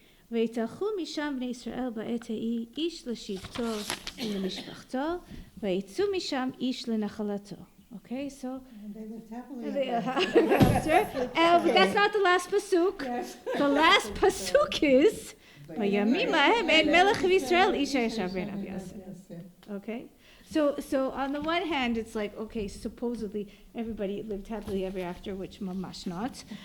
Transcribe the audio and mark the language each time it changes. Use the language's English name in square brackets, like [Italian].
[Hebrew] ויתהלכו משם בני ישראל בעת ההיא איש לשבטו ולמשפחתו ויצאו משם איש לנחלתו. [English] Okay, so And they lived happily but that's not the last pasuk. Yes. The last pasuk is [Hebrew] וימים ההם אין מלך בישראל איש הישר בעיניו יעשה. [English] Okay, so on the one hand it's like, okay, supposedly everybody lived happily ever after, which mamash not.